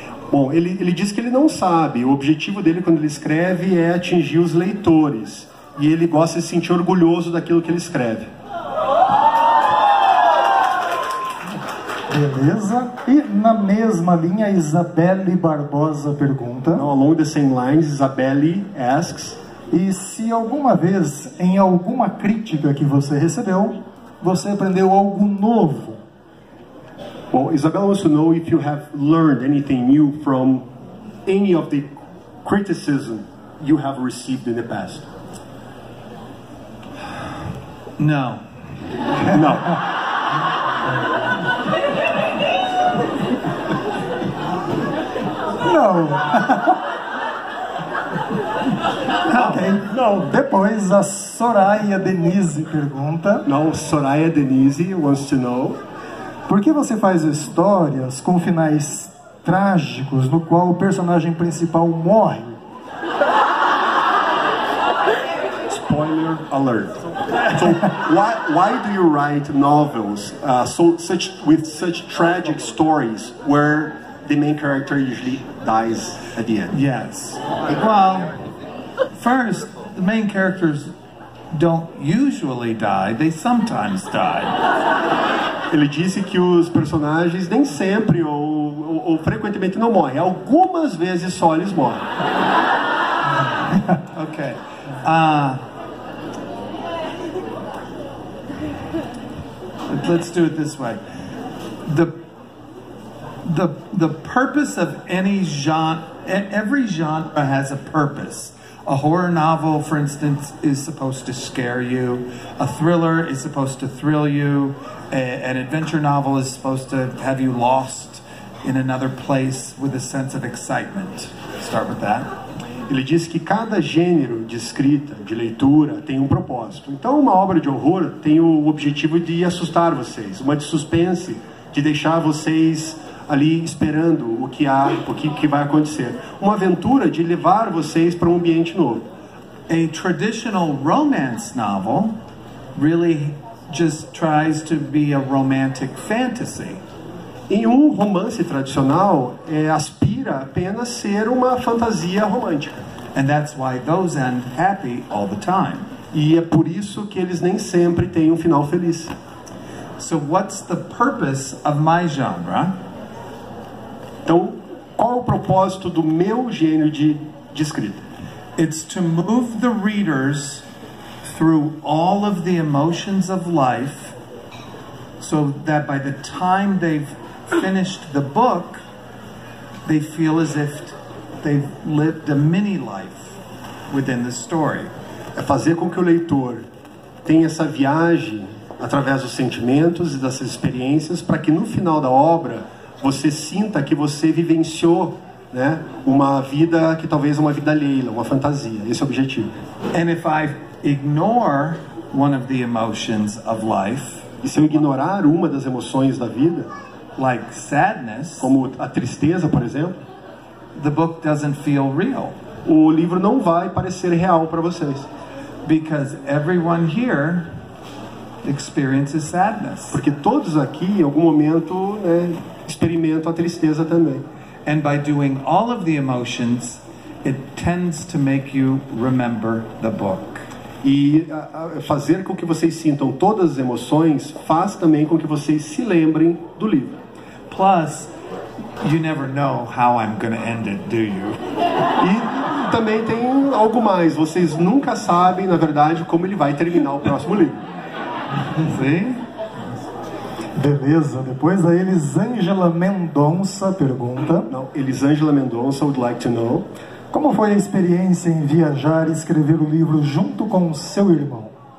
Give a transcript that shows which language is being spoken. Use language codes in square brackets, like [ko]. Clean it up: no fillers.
[pt] Bom, ele diz que ele não sabe. O objetivo dele quando ele escreve é atingir os leitores. E ele gosta de se sentir orgulhoso daquilo que ele escreve. Beleza. E na mesma linha, Isabelle Barbosa pergunta. [en] Now, along the same lines, Isabelle asks. [pt] E se alguma vez, em alguma crítica que você recebeu, você aprendeu algo novo? [en] Well, Isabella wants to know if you have learned anything new from any of the criticism you have received in the past. No. No. [pt] Não. Ok. [en] No. [pt] Depois a Soraya Denise pergunta. [en] Now, Soraya Denise wants to know. [pt] Por que você faz histórias com finais trágicos no qual o personagem principal morre? [en] Spoiler alert. So why do you write novels with such tragic stories where the main character usually dies at the end? Yes. Well, first, the main characters don't usually die, they sometimes die. [pt] Ele disse que os personagens nem sempre ou frequentemente não morrem. Algumas vezes só eles morrem. [en] Okay. Let's do it this way. The purpose of any genre, every genre has a purpose. A horror novel, for instance, is supposed to scare you. A thriller is supposed to thrill you. An adventure novel is supposed to have you lost in another place with a sense of excitement. Start with that. [pt] Ele diz que cada gênero de escrita, de leitura, tem um propósito. Então, uma obra de horror tem o objetivo de assustar vocês. Uma de suspense, de deixar vocês ali esperando o que vai acontecer. Uma aventura de levar vocês para um ambiente novo. [en] A traditional romance novel really just tries to be a romantic fantasy. [pt] Em um romance tradicional, aspira apenas ser uma fantasia romântica. [en] And that's why those end happy all the time. [pt] E é por isso que eles nem sempre têm um final feliz. [en] So what's the purpose of my genre? [pt] Então, qual é o propósito do meu gênero de escrita? [en] It's to move the readers through all of the emotions of life so that by the time they've finished the book, they feel as if they've lived a mini life within the story. [pt] É fazer com que o leitor tenha essa viagem através dos sentimentos e dessas experiências para que no final da obra você sinta que você vivenciou, né, uma vida que talvez é uma vida alheia, uma fantasia. Esse é o objetivo. [en] And if I ignore one of the emotions of life, [pt] e se eu ignorar uma das emoções da vida, [en] like sadness, [pt] como a tristeza, por exemplo, [en] the book doesn't feel real. [pt] O livro não vai parecer real para vocês. [en] Because everyone here experiences sadness. [pt] Porque todos aqui, em algum momento, experimentam a tristeza também. [en] And by doing all of the emotions, it tends to make you remember the book. [pt] E fazer com que vocês sintam todas as emoções faz também com que vocês se lembrem do livro. [en] Plus, you never know how I'm going to end it, do you? [pt] E também tem algo mais. Vocês nunca sabem, na verdade, como ele vai terminar o próximo livro. Sim? Beleza. Depois a Elisângela Mendonça pergunta. Não, [en] Elisângela Mendonça would like to know. [pt] Como foi a experiência em viajar e escrever o livro junto com seu irmão?